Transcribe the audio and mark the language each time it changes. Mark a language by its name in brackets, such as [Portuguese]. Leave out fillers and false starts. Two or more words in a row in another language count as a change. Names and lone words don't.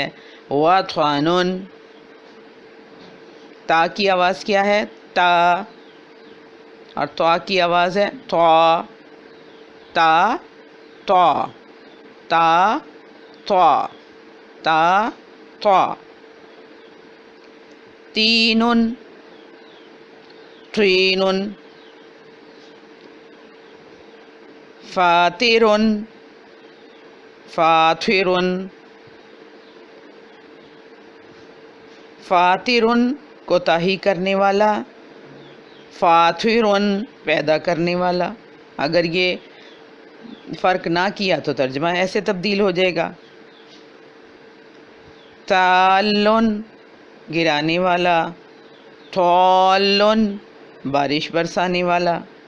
[Urdu] وطعنن. تا کی آواز کیا ہے؟ تا. اور طا کی آواز ہے طا. تا طا، تا طا، تا طا. [Arabic] تینن، طینن. فاترن، فاترن. [Urdu] فاترن کوتاہی کرنے والا، فاترن پیدا کرنے والا. اگر یہ فرق نہ کیا تو ترجمہ ایسے تبدیل ہو جائے گا. تالن گرانے والا، تالن بارش برسانے والا.